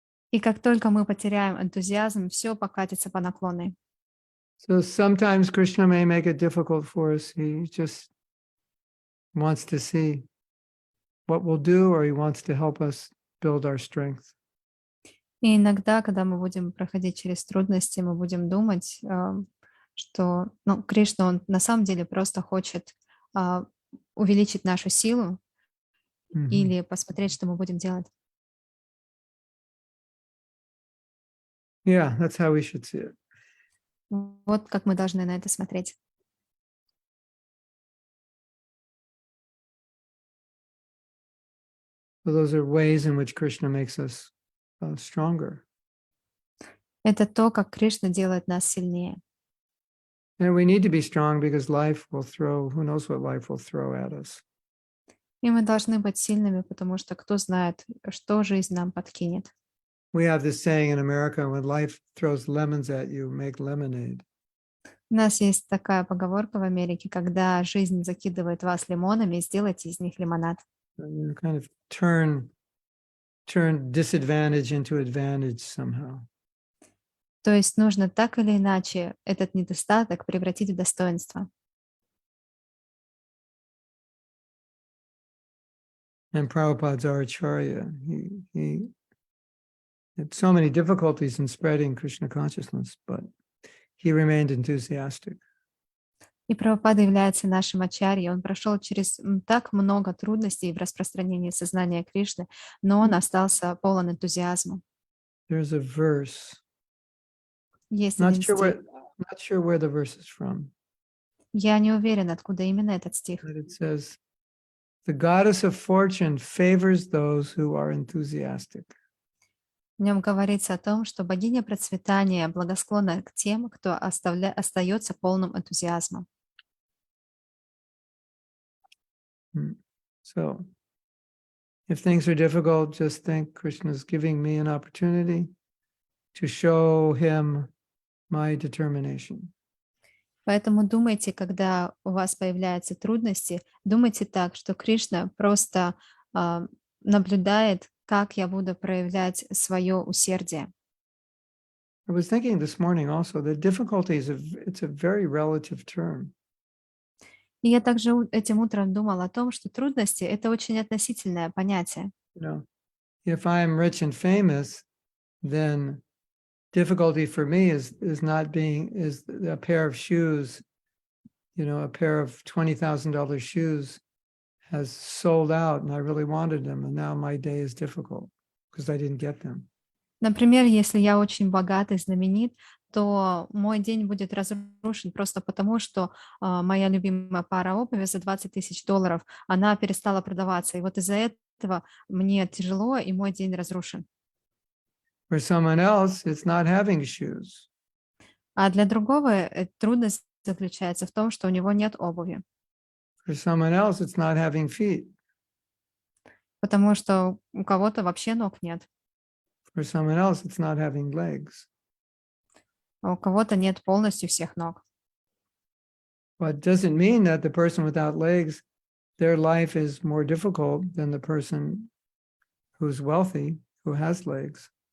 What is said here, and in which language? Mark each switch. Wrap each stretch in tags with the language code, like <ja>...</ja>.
<ru>И как только мы потеряем энтузиазм, все покатится по наклонной.</ru> <en>So sometimes Krishna may make it difficult for us. He just wants to see what we'll do, or he wants to help us build our strength.</en> <ru>И иногда, когда мы будем проходить через трудности, мы будем думать, что, ну, Кришна, он на самом деле просто хочет а, увеличить нашу силу Mhm. или посмотреть, что мы будем делать.</ru> <en>Yeah, that's how we should see it.</en> <ru>Вот как мы должны на это смотреть.</ru> <en>So those are ways in which Krishna makes us stronger.</en> <ru>Это то, как Кришна делает нас сильнее.</ru> <en>And we need to be strong because life will throw, who knows what life will throw at us.</en> <ru>И мы должны быть сильными, потому что кто знает, что жизнь нам подкинет.</ru> <en>We have this saying in America, when life throws lemons at you, make lemonade.</en> <ru>У нас есть такая поговорка в Америке, когда жизнь закидывает вас лимонами, сделайте из них лимонад.</ru> <en>And you kind of turn disadvantage into advantage somehow.</en> <ru>То есть нужно так или иначе этот недостаток превратить в достоинство.</ru> <en>And Prabhupada's our Acharya. He had so many difficulties in spreading Krishna consciousness, but he remained enthusiastic.</en> <ru>И Прабхупада является нашим ачарьей. Он прошел через так много трудностей в распространении сознания Кришны, но он остался полон энтузиазма.</ru> <en>There's a verse.</en> <ru>Есть</ru> <en>Not</en> <ru>один стих.</ru> <en>sure where the verse is from.</en> <ru>Я не уверена, откуда именно этот стих.</ru> <en>But it says, "The goddess of fortune favors those who are enthusiastic."</en> <ru>В нем говорится о том, что богиня процветания благосклонна к тем, кто остается полным энтузиазмом.</ru> <en>So, if things are difficult, just think Krishna's giving me an opportunity to show him my determination.</en> <ru>Поэтому думайте, когда у вас появляются трудности, думайте так, что Кришна просто наблюдает, как я буду проявлять свое усердие.</ru> <en>I was thinking this morning also that difficulty it's a very relative term.</en> <ru>И я также этим утром думала о том, что трудности — это очень относительное понятие.</ru> <en>You know, if I'm rich and famous, then difficulty for me is a pair of shoes, a pair of $20,000 shoes has sold out and I really wanted them. And now my day is difficult because I didn't get them.</en> <ru>Например, если я очень богат и знаменит, то мой день будет разрушен просто потому, что моя любимая пара обуви за $20,000, она перестала продаваться. И вот из-за этого мне тяжело, и мой день разрушен.</ru> <en>For someone else, it's not having shoes.</en> <ru>А для другого трудность заключается в том, что у него нет обуви,</ru> <en>For someone else, it's not having feet.</en> <ru>потому что у кого-то вообще ног нет,</ru> <en>For someone else, it's not having legs.</en> <ru>а у кого-то нет полностью всех ног.</ru> <en>But doesn't mean that the person without legs, their life is more difficult than the person who's wealthy, who has legs.</en>